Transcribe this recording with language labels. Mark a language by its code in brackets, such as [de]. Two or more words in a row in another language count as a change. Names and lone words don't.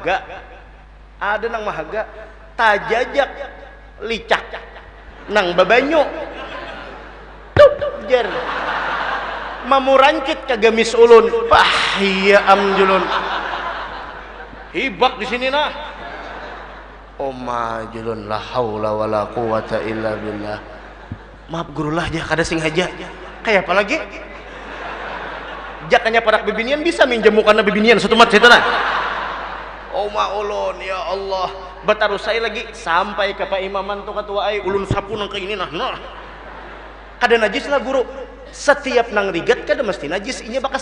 [bjn] mahaga tajajak licak nang babanyu tuh jar mamurancit ke gamis ulun iya julun hibak di sini nah oma julun [ar] la haula wala quwata illa billah [bjn] maaf gurulah aja kada sing haja kayak apa lagi jakanya parak bibinian bisa minjem mukana bibinian satu mat situ nah oma ulun [ar] ya Allah [bjn] batarus saya lagi sampai ke Pak Imaman tuh ketua ai ulun sapu nang kayak ini nah kada najis lah guru setiap nang rigat kada mesti najis inya bakas